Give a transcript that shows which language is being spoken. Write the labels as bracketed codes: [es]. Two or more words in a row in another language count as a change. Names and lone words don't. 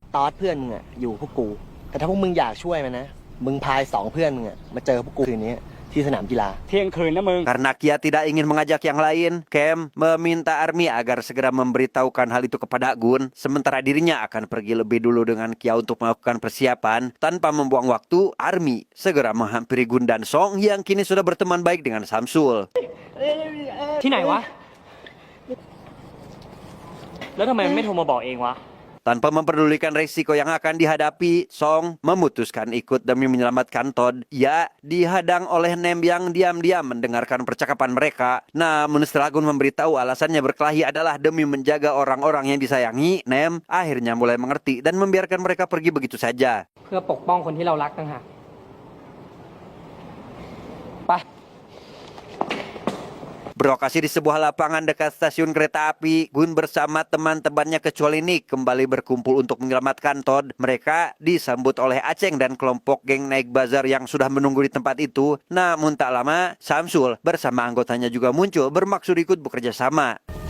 [th] ตอดเพื่อนมึงอะอยู่พวกกู แต่ถ้าพวกมึงอยากช่วยมันนะ มึงพาย2เพื่อนมึงอะมาเจอพวกกูคืนนี้ที่สนามกีฬา เที่ยงคืนนะมึง [id] Karena Kia tidak ingin mengajak yang lain, Kem meminta Army agar segera memberitahukan hal itu kepada Gun. Sementara dirinya akan pergi lebih dulu dengan Kia untuk melakukan persiapan. Tanpa membuang waktu, Army segera menghampiri Gun dan Song yang kini sudah berteman baik dengan Samsul. [th] ที่ไหนวะ แล้วทำไมมันไม่โทรมาบอกเองวะ [id] Tanpa memperdulikan risiko yang akan dihadapi, Song memutuskan ikut demi menyelamatkan Todd. Ia dihadang oleh Nem yang diam-diam mendengarkan percakapan mereka. Namun setelah Gun memberitahu alasannya berkelahi adalah demi menjaga orang-orang yang disayangi, Nem akhirnya mulai mengerti dan membiarkan mereka pergi begitu saja. [th] เพื่อปกป้องคนที่เรารักต่างหากไป [id] Berlokasi di sebuah lapangan dekat stasiun kereta api, Gun bersama teman-temannya kecuali Nick kembali berkumpul untuk menyelamatkan Todd. Mereka disambut oleh Aceng dan kelompok geng Naik Bazar yang sudah menunggu di tempat itu. Namun tak lama, Samsul bersama anggotanya juga muncul bermaksud ikut bekerja sama.